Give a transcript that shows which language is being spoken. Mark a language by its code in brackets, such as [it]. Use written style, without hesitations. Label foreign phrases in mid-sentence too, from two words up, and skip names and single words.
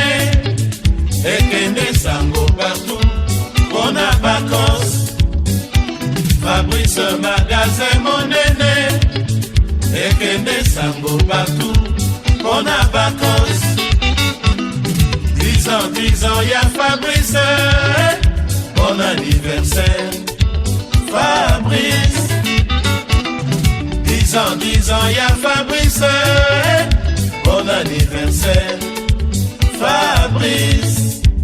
[ln] Ekende sango partout. [fr] On a vacances. [ln] Fabrice magasin monene. Ekende sango partout. [fr] On a vacances. 10 ans, y'a Fabrice. Bon anniversaire, Fabrice. 10 ans, y'a Fabrice. Bon anniversaire, Fabrice.